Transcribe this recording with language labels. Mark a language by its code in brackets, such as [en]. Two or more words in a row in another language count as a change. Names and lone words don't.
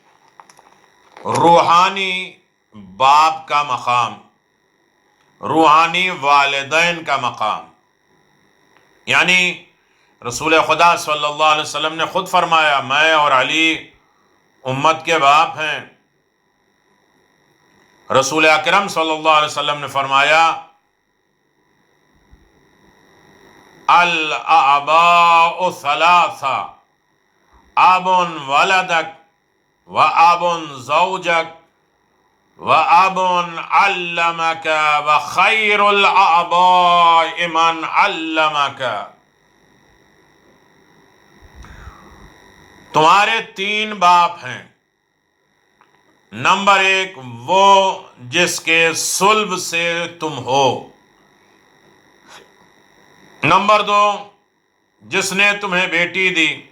[ur] روحانی باپ کا مقام، روحانی والدین کا مقام، یعنی رسول خدا [ar] صلی اللہ علیہ وسلم [ur] نے خود فرمایا میں اور علی امت کے باپ ہیں. [ar] رسول اکرم صلی اللہ علیہ وسلم [ur] نے فرمایا [ar] الآباء ثلاثہ آب ولدک و آب زوجک و آب علمک و خیر الآباء من علمک. [ur] تمہارے تین باپ ہیں. نمبر ایک وہ جس کے صلب سے تم ہو. نمبر دو جس نے تمہیں بیٹی دی.